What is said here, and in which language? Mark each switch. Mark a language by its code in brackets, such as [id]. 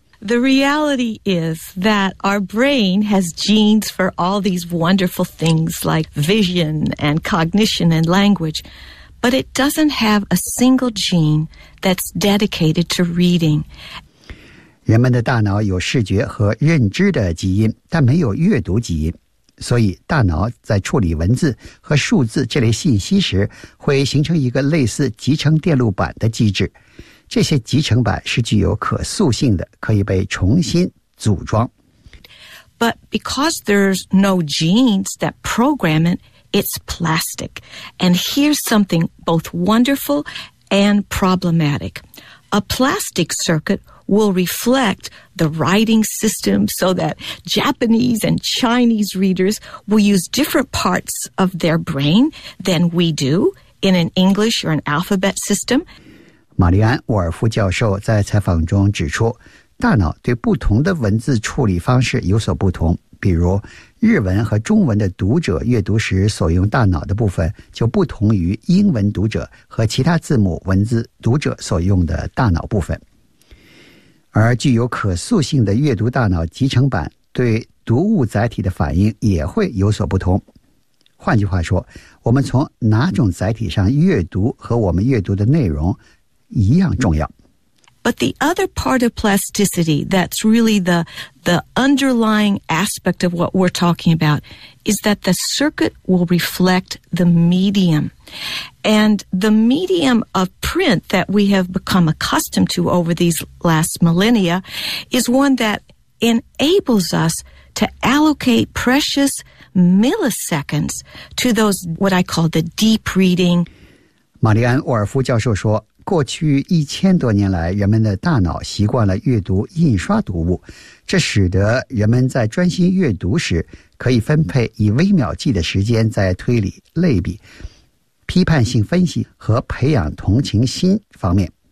[en] The reality is that our brain has genes for all these wonderful things like vision and cognition and language, but it doesn't have a single gene that's dedicated to reading. [zh] 人们的大脑有视觉和认知的基因，但没有阅读基因，所以大脑在处理文字和数字这类信息时，会形成一个类似集成电路板的机制。这些集成板是具有可塑性的，可以被重新组装。 [en] But because there's no genes that program it, it's plastic. And here's something both wonderful and problematic. A plastic circuit will reflect the writing system so that Japanese and Chinese readers will use different parts of their brain than we do in an English or an alphabet system. [zh] 玛丽安·沃尔夫教授在采访中指出，大脑对不同的文字处理方式有所不同，比如日文和中文的读者阅读时所用大脑的部分就不同于英文读者和其他字母文字读者所用的大脑部分。而具有可塑性的阅读大脑集成板对读物载体的反应也会有所不同。换句话说，我们从哪种载体上阅读和我们阅读的内容一样重要。 [en] But the other part of plasticity that's really the underlying aspect of what we're talking about is that the circuit will reflect the medium. And the medium of print that we have become accustomed to over these last millennia is one that enables us to allocate precious milliseconds to those what I call the deep reading. [zh] 玛丽安·沃尔夫教授说，过去一千多年来，人们的大脑习惯了阅读印刷读物，这使得人们在专心阅读时可以分配以微秒计的时间在推理、类比、批判性分析和培养同情心方面。